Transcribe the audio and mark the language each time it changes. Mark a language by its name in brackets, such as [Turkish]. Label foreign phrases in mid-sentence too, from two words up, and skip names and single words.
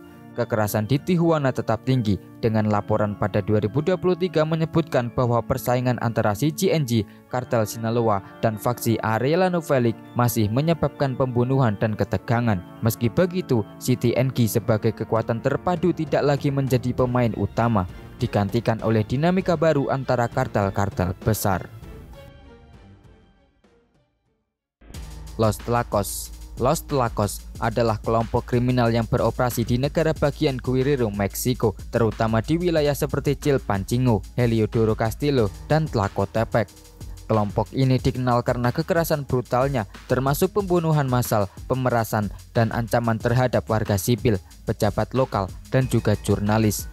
[Indonesian] Kekerasan di Tijuana tetap tinggi, dengan laporan pada 2023 menyebutkan bahwa persaingan antara CGNG, kartel Sinaloa, dan faksi Arellano Félix masih menyebabkan pembunuhan dan ketegangan. Meski begitu, CTNG sebagai kekuatan terpadu tidak lagi menjadi pemain utama, digantikan oleh dinamika baru antara kartel-kartel besar. Los Tlacos. Los Tlacos adalah kelompok kriminal yang beroperasi di negara bagian Guerrero, Meksiko, terutama di wilayah seperti Chilpancingo, Heliodoro Castillo, dan Tlacotepec. Kelompok ini dikenal karena kekerasan brutalnya, termasuk pembunuhan massal, pemerasan, dan ancaman terhadap warga sipil, pejabat lokal, dan juga jurnalis.